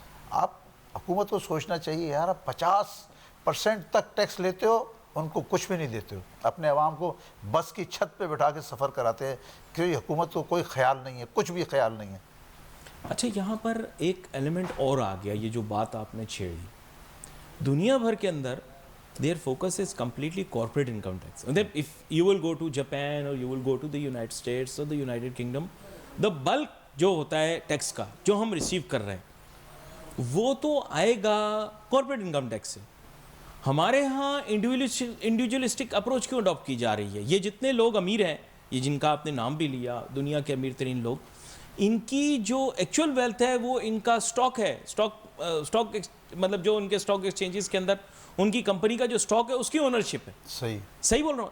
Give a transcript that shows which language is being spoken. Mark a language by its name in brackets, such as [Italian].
[Urdu] آپ حکومت کو سوچنا چاہیے یار آپ 50% تک ٹیکس لیتے ہو, ان کو کچھ بھی نہیں دیتے ہو, اپنے عوام کو بس کی چھت پہ بٹھا کے سفر کراتے ہیں کہ حکومت کو کوئی خیال نہیں ہے, کچھ بھی خیال نہیں ہے. اچھا یہاں پر ایک ایلیمنٹ اور آ گیا, یہ جو بات آپ نے چھیڑی, دنیا بھر کے اندر [English] their focus is completely corporate income tax. If you will go to Japan or you will go to the United States or the United Kingdom, the bulk [Urdu] جو ہوتا ہے ٹیکس کا جو ہم ریسیو کر رہے ہیں وہ تو آئے گا کارپوریٹ انکم ٹیکس سے. ہمارے ہاں انڈیویجولسٹک اپروچ کیوں اڈاپٹ کی جا رہی ہے؟ یہ جتنے لوگ امیر ہیں, یہ جن کا آپ نے نام بھی لیا, دنیا کے امیر ترین لوگ, ان کی جو ایکچوئل ویلتھ ہے وہ ان کا سٹاک ہے, سٹاک مطلب جو ان کے سٹاک ایکسچینجز کے اندر ان کی کمپنی کا جو سٹاک ہے اس کی اونرشپ ہے. صحیح بول رہا ہوں.